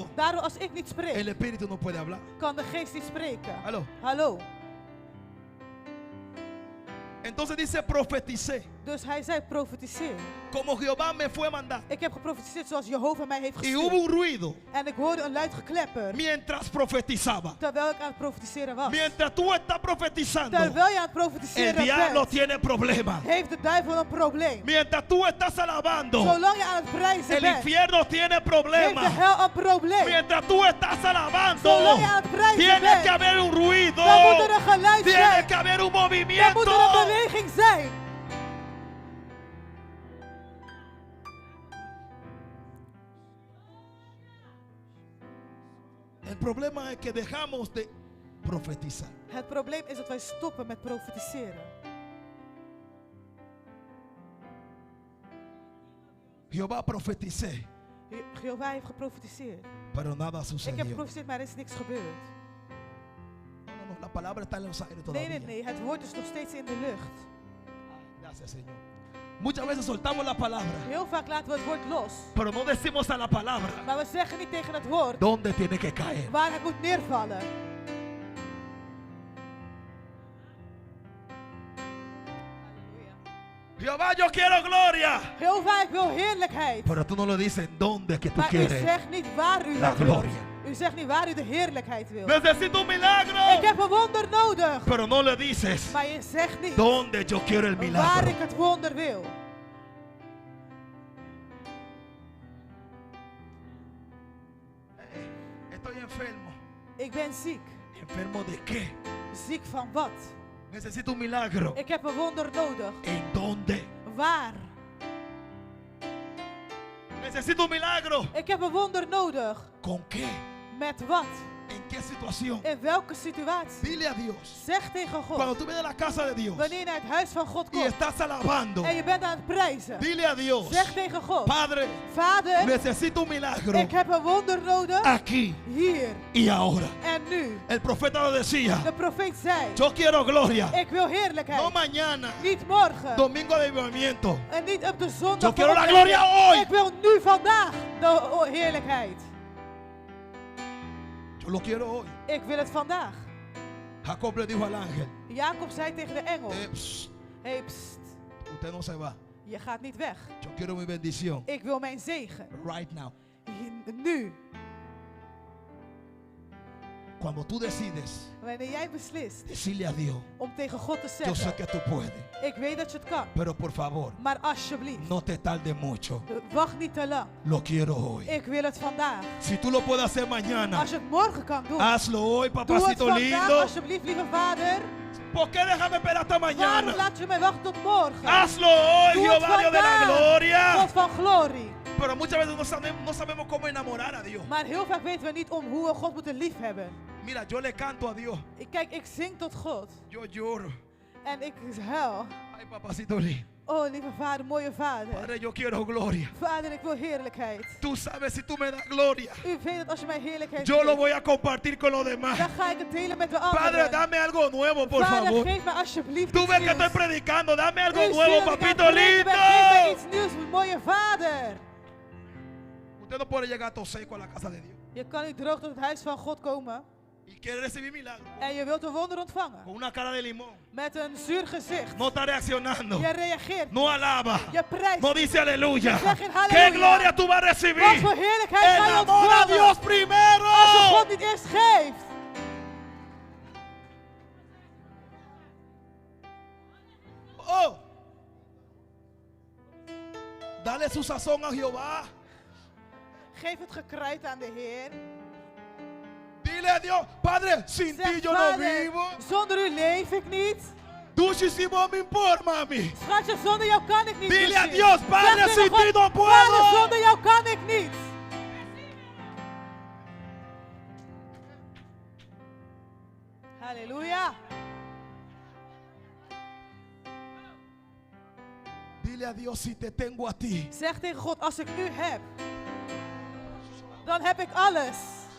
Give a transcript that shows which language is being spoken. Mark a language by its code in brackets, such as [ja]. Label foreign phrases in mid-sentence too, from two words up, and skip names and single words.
[nl] Daardoor als ik niet spreek, [es] el espíritu no puede hablar. [nl] kan de geest niet spreken. [es] Aló. [nl] Hallo. [es] Entonces dice profeticé, [nl] Dus hij zei profetiseer. [es] como Jehová me fue a mandar. [nl] Ik heb geprofetiseerd zoals Jehovah mij heeft [es] Y hubo [nl] gestuurd. [es] un ruido [nl] En ik hoorde een luid geklepper [es] mientras profetizaba. [nl] terwijl ik aan het profetiseren was. [es] Mientras tú estás profetizando, [nl] Terwijl je aan het [es] el [nl] profetiseren [es] diablo [nl] bent, [es] tiene problemas. [nl] heeft de duivel een probleem. [es] Mientras tú estás alabando, [nl] Zolang je aan het prijzen [es] el [nl] bent, [es] infierno tiene [nl] heeft de [es] problemas. [nl] hel een probleem. [es] Mientras tú estás alabando, [nl] Zolang je aan het prijzen [es] tiene [nl] bent, [es] que haber un ruido, [nl] dan moet er een geluid [es] tiene [nl] zijn. [es] que haber un [nl] Dan [es] movimiento. [nl] moet er een beweging zijn. [es] El problema es que dejamos de profetizar. [nl] Het probleem is dat wij stoppen met profetiseren. [es] Jehová profeticé, [nl] Jehovah heeft geprofetiseerd. [es] pero nada [nl] Ik heb [es] sucedió. [nl] geprofiteerd, maar er is niks gebeurd. [es] No, la palabra está en los aires [nl] Nee, [es] todavía. [nl] nee, nee. Het woord is nog steeds in de lucht. [es] Gracias, Señor. Muchas veces soltamos la palabra, [nl] Heel vaak laten we het woord los. [es] pero no decimos a la palabra [nl] Maar we zeggen niet tegen het woord [es] dónde tiene que caer. [nl] waar het moet neervallen. [es] Jehová, yo quiero gloria. [nl] Jehovah, ik wil heerlijkheid. [es] Pero tú no lo dices dónde que tú [nl] Maar u [es] quieres [nl] zegt niet waar u [es] la [nl] dat wil. [es] gloria. [nl] U zegt niet waar u de heerlijkheid wil. [es] Necesito un [nl] Ik [es] milagro. [nl] heb een wonder nodig. [es] Pero no le dices [nl] Maar je zegt niet [es] dónde yo quiero el [nl] waar [es] milagro. [nl] ik het wonder wil. [es] Estoy enfermo. [nl] Ik ben ziek. [es] ¿Enfermo de qué? [nl] Ziek van wat? [es] Necesito un milagro. [nl] Ik heb een wonder nodig. [es] ¿En dónde? [nl] Waar? [es] Necesito un milagro. [nl] Ik heb een wonder nodig. [es] ¿Con qué? [nl] Met wat? [es] ¿En qué situación? [nl] In welke situatie? [es] Dile a Dios. [nl] Zeg tegen [es] Cuando [nl] God. [es] tú vienes a la casa de Dios [nl] Wanneer je naar het huis van God [es] y [nl] komt [es] estás alabando, [nl] en je bent aan het prijzen. [es] dile a Dios, [nl] Zeg tegen God. [es] Padre, [nl] Vader, [es] necesito un milagro [nl] ik heb een wonder nodig. [es] aquí [nl] Hier [es] y ahora. [nl] en nu. [es] El profeta lo decía, [nl] De profeet zei. [es] yo quiero gloria, [nl] Ik wil heerlijkheid. [es] no mañana, [nl] Niet morgen. [es] domingo de avivamiento. [nl] En niet op de zondag. [es] Yo quiero [nl] van [es] la [nl] opwekking. [es] gloria hoy. [nl] Ik wil nu vandaag de heerlijkheid. [es] Yo lo quiero hoy. [nl] Ik wil het vandaag. [es] Jacob le dijo al ángel, [nl] Jacob zei tegen de engel. psst, Hey, pst, [es] usted no se va. [nl] je gaat niet weg. [es] Yo quiero mi bendición [nl] Ik wil mijn zegen. [en] right now. [nl] Nu. [es] Cuando tú decides [nl] Wanneer jij beslist [es] decirle a Dios, [nl] om tegen God te [es] yo sé [nl] zeggen. [es] que tú puedes, [nl] Ik weet dat je het kan. [es] pero por favor, [nl] Maar alsjeblieft. [es] no te tardes mucho. [nl] Wacht niet te lang. [es] Lo quiero hoy. [nl] Ik wil het vandaag. [es] Si tú lo puedes hacer mañana, [nl] Als je het morgen kan doen. [es] hazlo hoy, [nl] Doe het [es] papacito [nl] vandaag [es] lindo. [nl] alsjeblieft, lieve vader. [es] ¿Por qué déjame esperar hasta [nl] Waarom [es] mañana? [nl] laat je mij wachten tot morgen? [es] Hazlo hoy, [nl] Doe het [es] Jehová Dios de la [nl] vandaag. [es] gloria. [nl] God van glorie. [es] Pero muchas veces no sabemos cómo enamorar a Dios. [nl] Maar heel vaak weten we niet om hoe we God moeten liefhebben. [es] Mira, yo le canto a Dios. [nl] Kijk, ik zing tot God. [es] Yo lloro. [nl] En ik huil. [es] Ay, papacito lindo. [nl] Oh, lieve vader, mooie vader. [es] Padre, yo quiero gloria. [nl] Vader, ik wil heerlijkheid. [es] Tú sabes, si tú me das gloria, [nl] U weet dat als je mij heerlijkheid [es] yo lo [nl] geeft, [es] voy a compartir con los demás. [nl] dan ga ik het delen met de anderen. [es] Padre, dame algo nuevo, por [nl] Vader, [es] favor. [nl] geef me alsjeblieft [es] Tú [nl] iets [es] ves que estoy [nl] nieuws. [es] predicando, dame algo [nl] U ziet [es] nuevo, [nl] dat ik aan [es] papito [nl] het prediken ben. Geef me [es] lindo. [nl] iets nieuws, mooie vader. [es] Usted no puede llegar a todo seco a la casa de Dios. [nl] Je kan niet droog tot het huis van God komen. [es] y quieres recibir milagro [nl] En je wilt een wonder ontvangen. [es] con una cara de limón, [nl] Met een zuur gezicht. [es] no está reaccionando, [nl] Je reageert. [es] no alaba, [nl] Je prijst. [es] no dice aleluya. [nl] Zeg geen halleluja. [es] ¿Qué gloria tú vas a [nl] Wat [es] recibir? [nl] voor heerlijkheid ga je [es] Enamora a [nl] ontvangen. [es] Dios primero. [nl] Als je God niet eerst geeft. Oh. [es] Dale su sazón a Jehová. [nl] Geef het gekruid aan de Heer. [es] Dile a Dios, Padre, sin ti [nl] Zeg, [es] yo no [nl] Vader, [es] vivo. [nl] zonder u leef ik niet. [es] Muchísimo me importa, mami. [nl] Schatje, zonder jou kan ik niet. [es] Dile a [nl] Lucie. [es] Dios, Padre, [nl] Zeg tegen [es] sin ti [nl] God, [es] no puedo. [nl] Vader, zonder jou kan ik niet. Halleluja. [es] Dile a Dios, si te tengo a ti, [nl] Zeg tegen God, als ik u heb, dan heb ik alles.